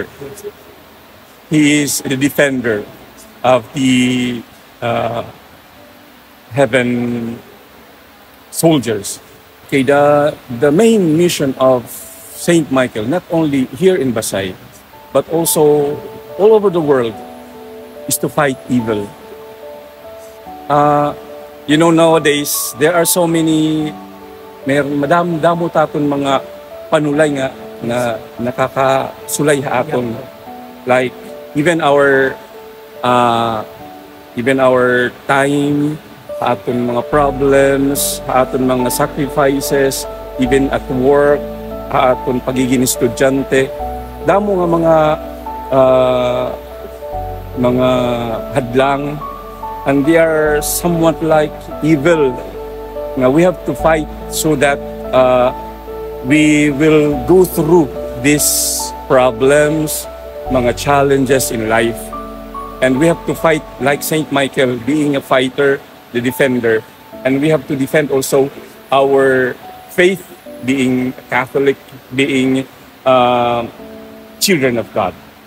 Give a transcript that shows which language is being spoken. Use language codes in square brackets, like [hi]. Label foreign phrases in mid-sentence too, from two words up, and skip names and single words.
[en] He is the defender of the heaven soldiers. Okay, the main mission of Saint Michael, not only here in Basay, but also all over the world, is to fight evil. You know, nowadays, there are so many, [war] madamo taton mga panulay nga na nakakasulay ha aton. [en] Like, even our time, [war] ha aton mga problems, ha aton mga sacrifices, [en] even at work, [war] ha aton pagiging estudyante. Damo nga mga hadlang, [en] and they are somewhat like evil. Now we have to fight so that we will go through these problems, mga challenges in life, and we have to fight like Saint Michael, being a fighter, the defender, and we have to defend also our faith, being Catholic, being children of God.